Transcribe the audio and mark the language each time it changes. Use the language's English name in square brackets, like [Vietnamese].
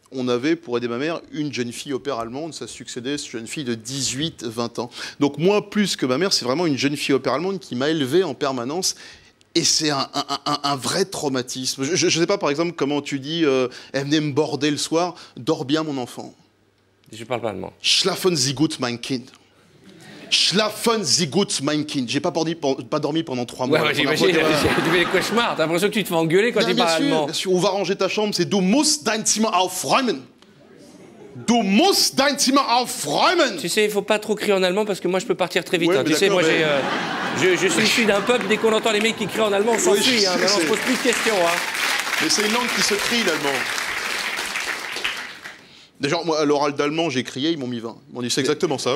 [French] On avait, pour aider ma mère, une jeune fille au père allemande. Ça succédait, cette jeune fille de 18-20 ans. Donc moi, plus que ma mère, c'est vraiment une jeune fille au père allemande qui m'a élevé en permanence. Et c'est un vrai traumatisme. Je ne sais pas, par exemple, comment tu dis elle venait me border le soir. Dors bien, mon enfant. je parle pas allemand. [German] Schlafen Sie gut, mein Kind. Schlafen Sie gut, mein Kind. [French] J'ai pas dormi pendant 3 mois. Ouais, j'imagine, tu fais des cauchemars. T'as l'impression que tu te fais engueuler quand tu parles allemand. Bien sûr, on va ranger ta chambre, c'est « [German] Du musst dein Zimmer aufräumen ». Du musst dein Zimmer aufräumen. [French] Tu sais, il faut pas trop crier en allemand parce que moi je peux partir très vite. Ouais, hein. Tu sais, moi mais... je suis issu d'un peuple, dès qu'on entend les mecs qui crient en allemand, on s'enfuit. Oui, Maintenant on se pose plus de questions. Hein. Mais c'est une langue qui se crie, l'allemand. Déjà, moi, à l'oral d'allemand, j'ai crié, ils m'ont mis 20. Ils m'ont dit, c'est exactement ça.